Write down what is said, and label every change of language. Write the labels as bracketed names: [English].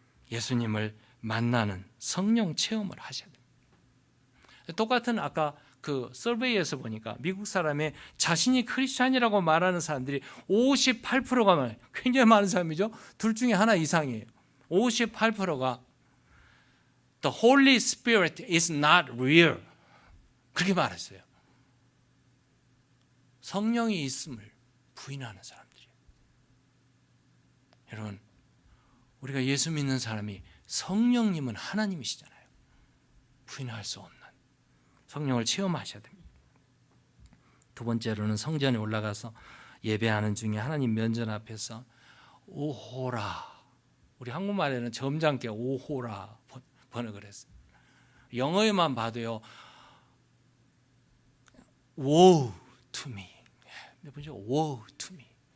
[Korean] 예수님을 만나는 성령 체험을 하셔야 됩니다. 똑같은 아까 그 서베이에서 보니까 미국 사람의 자신이 크리스찬이라고 말하는 사람들이 58%가 굉장히 많은 사람이죠. 둘 중에 하나 이상이에요. [English] 58%가 The Holy Spirit is not real. [Korean] 그렇게 말했어요. 성령이 있음을 부인하는 사람들이에요. 여러분, 우리가 예수 믿는 사람이 성령님은 하나님이시잖아요. 부인할 수 없는 성령을 체험하셔야 됩니다. 두 번째로는 성전에 올라가서 예배하는 중에 하나님 면전 앞에서 오호라, 우리 한국말에는 점잖게 오호라 번역을 했어요. 영어에만 봐도요, [English] woe to me. [Korean] 몇 번째 [English] woe to me.